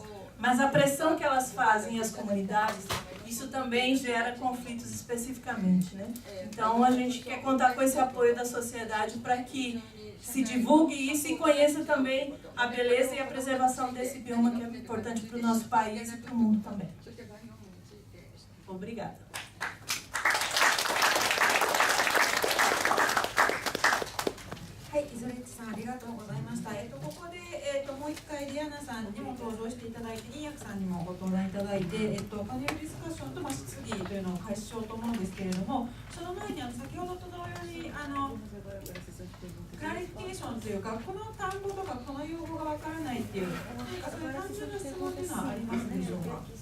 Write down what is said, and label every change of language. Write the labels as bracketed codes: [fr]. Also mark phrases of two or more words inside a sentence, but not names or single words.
[pt] Mas a pressão que elas fazem às comunidades, isso também gera conflitos especificamente, né? Então a gente quer contar com esse apoio da sociedade para que se divulgue isso e conheça também a beleza e a preservação desse bioma que é importante para o nosso país e para o mundo também. Obrigada. [ja] はい、イゾレッチさんありがとうございました。ここで、もう一回ディアナさんにも登場していただいて、インヤクさんにもご登壇いただいて、パネルディスカッションと質疑というのを開始しようと思うんですけれども、その前に先ほどと同様にクラリフィケーションというか、この単語とかこの用語がわからないっていう、何かそういう単純な質問というのはありますでしょうか。